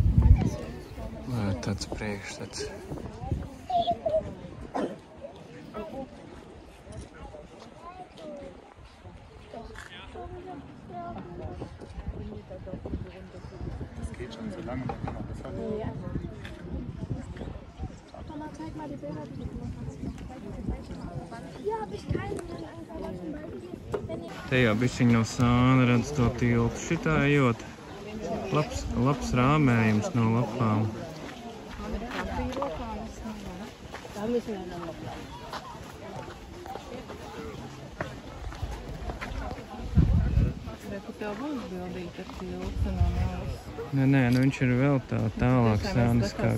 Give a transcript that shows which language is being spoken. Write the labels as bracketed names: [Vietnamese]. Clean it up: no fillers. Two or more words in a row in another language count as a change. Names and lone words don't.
[Latvian] Vai tāds priekšstats. [German] Das geht schon so lange, man kann auch das haben. Zeig mal die Bilder, die du gemacht hast. Hier habe ich keinen einfach. [Latvian] Te jau bišķiņ no sāna redz to tiltu. Šitā ejot. Labs rāmējums no lapām. Nē, nu viņš ir vēl tālāk sāniskāk.